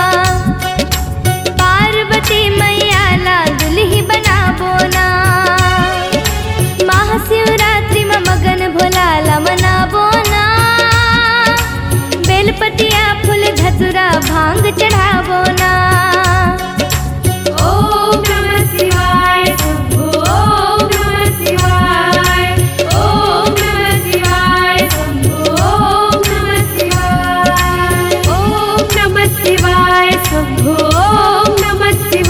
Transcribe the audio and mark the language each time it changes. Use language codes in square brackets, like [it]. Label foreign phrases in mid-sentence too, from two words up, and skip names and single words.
[hne] पार्वती मैया ला दुल्ही बनाबो ना। महाशिवरात्रि में मगन भोलाला मनाबो ना। बेलपतिया फूल धतुरा भांग चढ़ाबो ना। [sa] ओम नमः शिवाय शंभो ओम नमः शिवाय ओम नमः शिवाय शंभो ओम नमः शिवाय ओम नमः शिवाय शंभो ओम नमः